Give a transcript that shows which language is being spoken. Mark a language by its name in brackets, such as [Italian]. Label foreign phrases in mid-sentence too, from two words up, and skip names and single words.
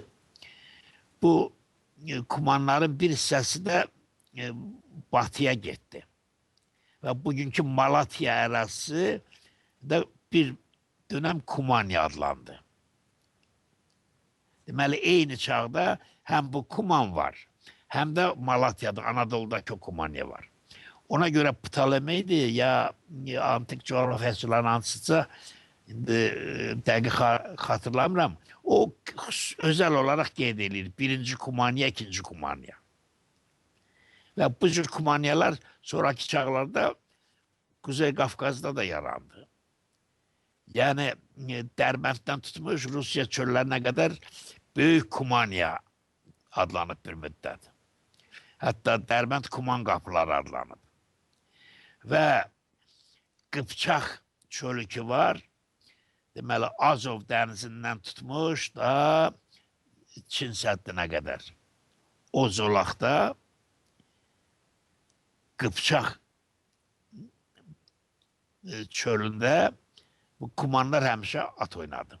[Azerbaijani] Bu kumanların bir hissəsi də batıya getdi. Və bugünkü Malatya ərazisi də bir dönəm Kumanya adlandı. Deməli, eyni çağda həm bu Kuman var, həm də Malatya'da, Anadolu'dakı Kumanya var. Ona göre Ptolemeydi ya antik coğrafyaçıların hansıca dəqiq hatırlamıram. O özel olarak qeyd edilir. Birinci Kumanya, ikinci Kumanya. [Turkish] Ve bu cür Kumanyalar sonraki çağlarda Kuzey Kafkas'da da yarandı. Yani Derbent'ten tutmuş Rusya çöllerine kadar Büyük Kumanya adlanıp bir müddet. Hatta Derbent Kuman kapıları adlanıp. [Azerbaijani] Ve Qıpçaq çölü ki var, deməli Azov dənizindən tutmuş da Çin səddinə qədər. O zolaqda Qıpçaq çölündə bu kumanlar həmişə at oynadı.